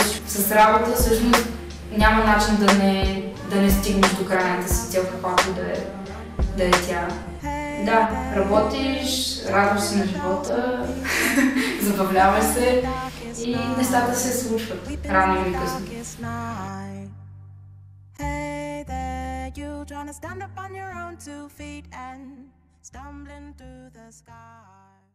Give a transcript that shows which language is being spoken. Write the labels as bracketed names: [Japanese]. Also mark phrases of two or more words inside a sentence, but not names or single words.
[Bulgarian] С работа всъщност няма начин да не стигнеш до крайната си цел, каквато да е тя. Да, работиш, радваш се на живота, забавляваш се и нещата се случват рано или късно. [English] trying to stand up on your own 2 feet and stumbling through the sky.